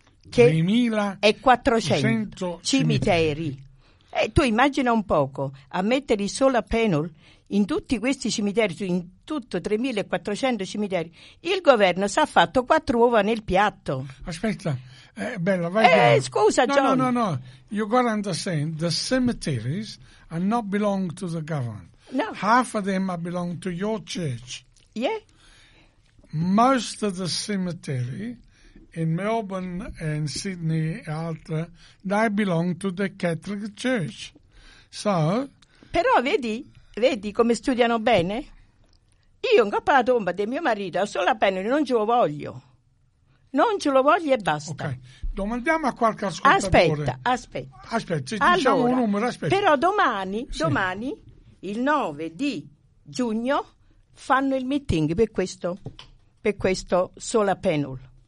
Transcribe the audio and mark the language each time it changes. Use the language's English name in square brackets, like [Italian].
[Italian] 3.400 cimiteri. Tu immagina un poco, a mettere il solar panel in tutti questi cimiteri, in tutto 3.400 cimiteri, il governo si è fatto quattro uova nel piatto. Aspetta, bella, vai. Scusa, no, John. [English] No, you got to understand, the cemeteries are not belong to the government. No. Half of them are belong to your church. Yeah. Most of the cemetery in Melbourne and Sydney [Italian] e altre, [English] they belong to the Catholic Church. So, [Italian] però vedi come studiano bene? Io in coppa alla tomba di mio marito ho solo la penna e non ce lo voglio. Non ce lo voglio e basta. Ok, domandiamo a qualche ascoltatore. Aspetta, ci diciamo allora, un numero, aspetta. Però domani, il 9 di giugno, fanno il meeting per questo solar panel.